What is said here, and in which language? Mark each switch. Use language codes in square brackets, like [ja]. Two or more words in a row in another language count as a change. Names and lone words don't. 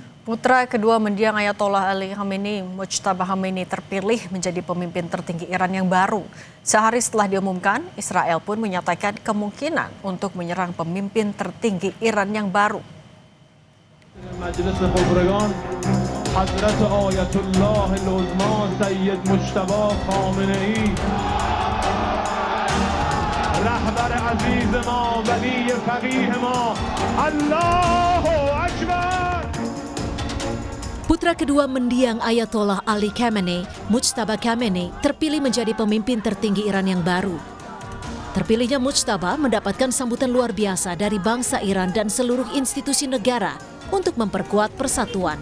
[id] Putra kedua mendiang Ayatollah Ali Khamenei, Mujtaba Khamenei terpilih menjadi pemimpin tertinggi Iran yang baru. Sehari setelah diumumkan, Israel pun menyatakan kemungkinan untuk menyerang pemimpin tertinggi Iran yang baru. [fa] مجلس خبرگان حضرت آیت الله العظما سید مجتبی خامنه‌ای رهبر عزیز ما ولی فقیه ما [ar] الله اکبر. [id] Putra kedua mendiang Ayatollah Ali Khamenei, Mujtaba Khamenei, terpilih menjadi pemimpin tertinggi Iran yang baru. Terpilihnya Mujtaba mendapatkan sambutan luar biasa dari bangsa Iran dan seluruh institusi negara untuk memperkuat persatuan.